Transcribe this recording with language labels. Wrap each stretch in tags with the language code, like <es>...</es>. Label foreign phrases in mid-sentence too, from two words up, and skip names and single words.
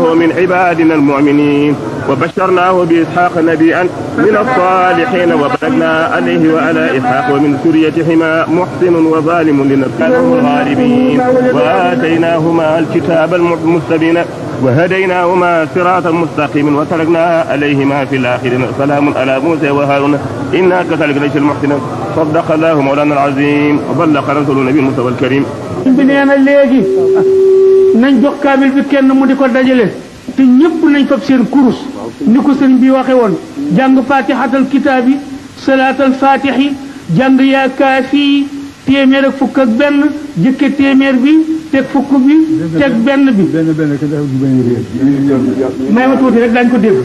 <ar>من عبادنا المؤمنين وبشرناه بإسحاق نبيا من الصالحين وباركنا عليه وعلى إسحاق ومن ذريتهما محسن وظالم لنفسه الغالبين وآتيناهما الكتاب المستبين وهديناهما صراطا مستقيما وتركنا عليهما في الآخرين سلام على موسى وهارون إنا كذلك نجزي المحسنين صدق الله مولانا العظيم وبلغ رسول النبي المصطفى الكريم.</ar> <wo>bi nee na léegi nañ jox kaamil bi kenn mu di ko dajale te ñëpp nañ fab seen kurus ni ko sëriñ bi waxe woon jàng</wo> <ar>فاتحة الكتاب صلاة الفاتح</ar> <wo>jàng yaa kaafi téeméer ak fukk ak benn jëkke téeméer bi teg fukk bi teg benn bi may ma tuuti rek daañu ko dégg</wo>